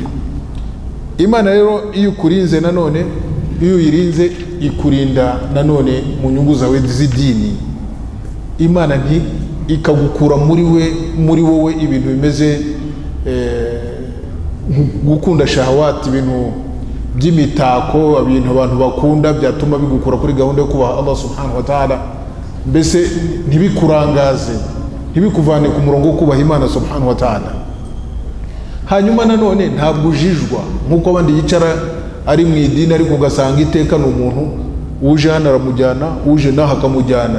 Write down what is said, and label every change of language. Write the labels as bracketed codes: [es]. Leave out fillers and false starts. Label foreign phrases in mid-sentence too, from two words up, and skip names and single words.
[rw] Imana rero iyo ukurinze, nanone iyo uyirinze ikurinda nanone mu nyungu zawe z'idini. Imana ikagukura muri wowe ibintu bimeze gukunda shahawati, ibintu by'imitako, ibintu abantu bakunda byatuma bigukura kuri gahunda yo kubaha Allah [ar] سبحانه وتعالى. [rw] Mbese ntibikurangaze, ntibikuvane ku murongo wo kubaha Imana [ar] سبحانه وتعالى. [rw] Hanyuma nanone ntabwo ujijwa nkuko abandi yicara ari mu idini, ariko ugasanga iteka n'umuntu uje hano aramujyana, uje naho akamujyana.